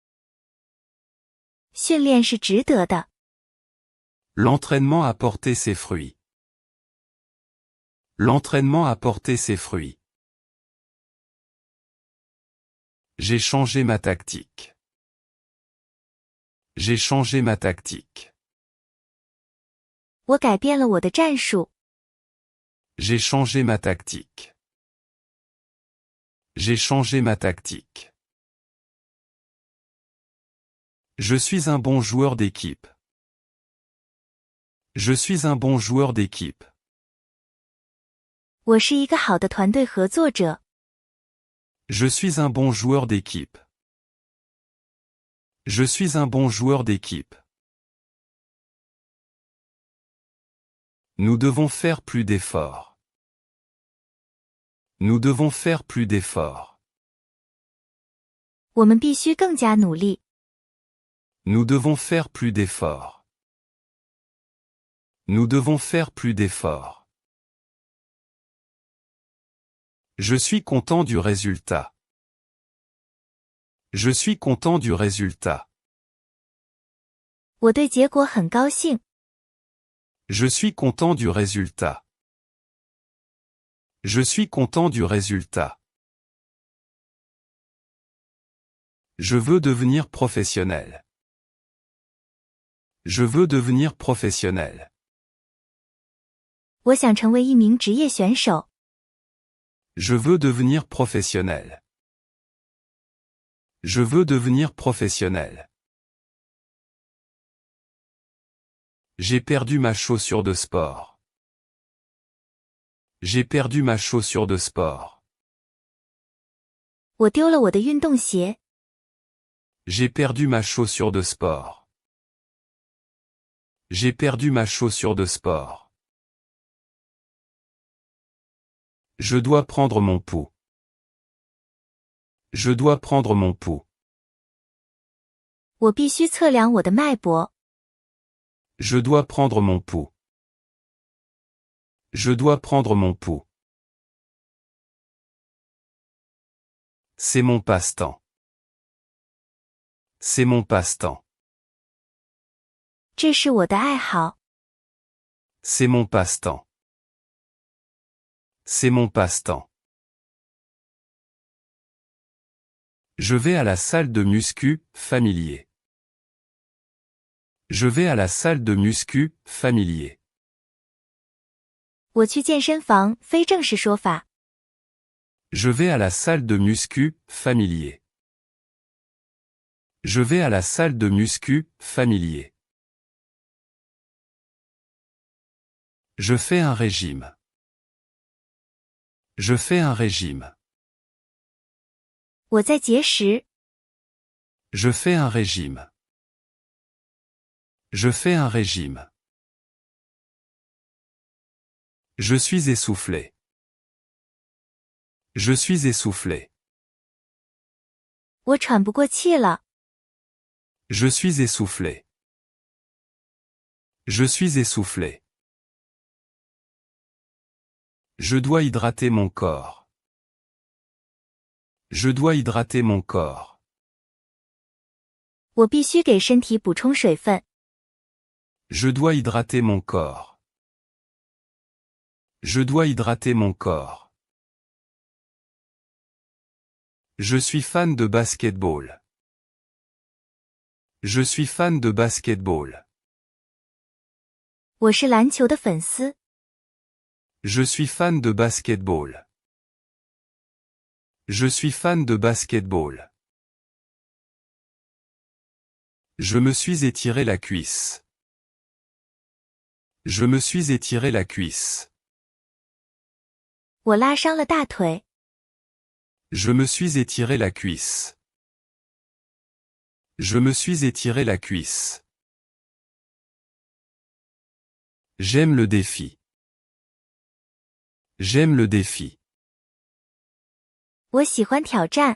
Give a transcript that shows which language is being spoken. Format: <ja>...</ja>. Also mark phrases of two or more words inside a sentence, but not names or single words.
<zh>训练是值得的。</zh> <fr>L'entraînement a porté ses fruits. L'entraînement a porté ses fruits. J'ai changé ma tactique. J'ai changé ma tactique.</fr> <zh>我改变了我的战术。</zh> <fr>J'ai changé ma tactique. J'ai changé ma tactique. Je suis un bon joueur d'équipe. Je suis un bon joueur d'équipe.</fr> <zh>我是一个好的团队合作者。</zh> <fr>Je suis un bon joueur d'équipe. Je suis un bon joueur d'équipe. Nous devons faire plus d'efforts. Nous devons faire plus d'efforts.</fr> <zh>我们必须更加努力。</zh> <fr>Nous devons faire plus d'efforts. Nous devons faire plus d'efforts. Je suis content du résultat. Je suis content du résultat.</fr> <zh>我对结果很高兴。</zh> <fr>Je suis content du résultat. Je suis content du résultat. Je veux devenir professionnel. Je veux devenir professionnel.</fr> <zh>我想成为一名职业选手。</zh> <fr>Je veux devenir professionnel. Je veux devenir professionnel. J'ai perdu ma chaussure de sport. J'ai perdu ma chaussure de sport.</fr> <zh>我丢了我的运动鞋。</zh> <fr>J'ai perdu ma chaussure de sport. J'ai perdu ma chaussure de sport. Je dois prendre mon pouls. Je dois prendre mon pouls.</fr> <zh>我必须测量我的脉搏。</zh> <fr>Je dois prendre mon pouls. Je dois prendre mon pouls. C'est mon passe-temps. C'est mon passe-temps.</fr> <zh>这是我的爱好。</zh> <fr>C'est mon passe-temps. C'est mon passe-temps. Je vais à la salle de muscu, familier. Je vais à la salle de muscu, familier.</fr> <zh>我去健身房，非正式说法。</zh> <fr>Je vais à la salle de muscu, familier. Je vais à la salle de muscu, familier. Je fais un régime. Je fais un régime.</fr> <zh>我在节食。</zh> <fr>Je fais un régime. Je fais un régime. Je suis essoufflé. Je suis essoufflé.</fr> <zh>我喘不过气了。</zh> <fr>Je suis essoufflé. Je suis essoufflé. Je dois hydrater mon corps. Je dois hydrater mon corps.</fr> <zh>我必须给身体补充水分。</zh> <fr>Je dois hydrater mon corps. Je dois hydrater mon corps. Je suis fan de basketball. Je suis fan de basketball.</fr> <zh>我是篮球的粉丝。</zh> <fr>Je suis fan de basketball. Je suis fan de basketball. Je me suis étiré la cuisse. Je me suis étiré la cuisse.</fr> <zh>我拉伤了大腿。</zh> <fr>Je me suis étiré la cuisse. Je me suis étiré la cuisse. J'aime le défi. J'aime le défi.</fr> <zh>我喜欢挑战。</zh>